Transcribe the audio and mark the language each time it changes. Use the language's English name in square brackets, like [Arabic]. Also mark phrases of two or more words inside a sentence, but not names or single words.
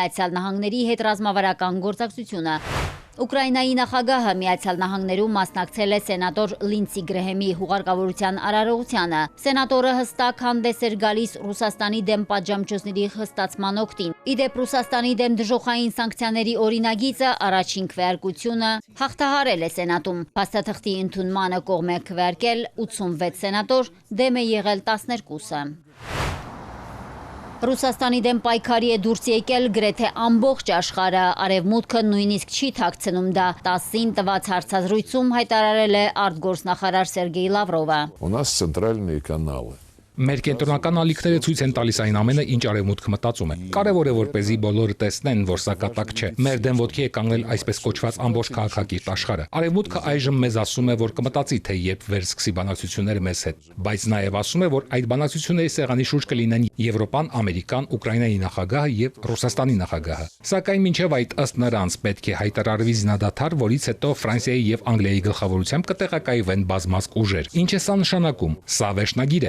[Armenian] Միացյալ Նահանգների հետ ռազմավարական գործակցությունը։ Ուկրաինայի նախագահը Միացյալ Նահանգներում մասնակցել է սենատոր Լինսի Գրեհեմի հուղարկավորության արարողությանը։ Սենատորը հստակ հանդես էր գալիս Ռուսաստանի դեմ պատժամիջոցների խստացման օգտին։ Իդեպ Ռուսաստանի դեմ դժոխային սանկցիաների օրինագիծը առաջին քվեարկությունը հաղթահարել է Սենատում։ Փաստաթղթի ընդունմանը կողմ է քվեարկել 86 սենատոր, դեմ է եղել 12-ը։ Ռուսաստանի դեմ պայքարի է դուրս եկել գրեթե ամբողջ աշխարհը, արևմուտքը նույնիսկ չի թաքցնում դա։ 10-ին տված հարցազրույցում հայտարարել է արտգործնախարար Սերգեյ Լավրովը։ [Russian] У нас центральные каналы. [Armenian] Մեր կենտրոնական ալիքները ցույց են տալիս այն ամենը, ինչ արևմուտքը մտածում է։ Կարևոր է, որպեսզի բոլորը տեսնեն, որ սա կատակ չէ։ Մեր դեմ ոտքի է կանգնել այսպես կոչված ամբողջ քաղաքակիրթ աշխարհը։ Արևմուտքը այժմ մեզ ասում է, որ կմտածի, թե երբ վերսկսի բանակցությունները մեզ հետ, բայց նաև ասում է, որ այդ բանակցությունների սեղանի շուրջ կլինեն Եվրոպան, Ամերիկան, Ուկրաինայի նախագահը եւ Ռուսաստանի նախագահը։ Սակայն մինչև այդ ըստ նրանց պետք է հայտարարվի զինադադար, որից հետո Ֆրանսիայի եւ Անգլիայի գլխավորությամբ կտեղակայվեն բազմազգ ուժեր։ Ինչ է սա նշանակում։ Սա վերջնագիր է։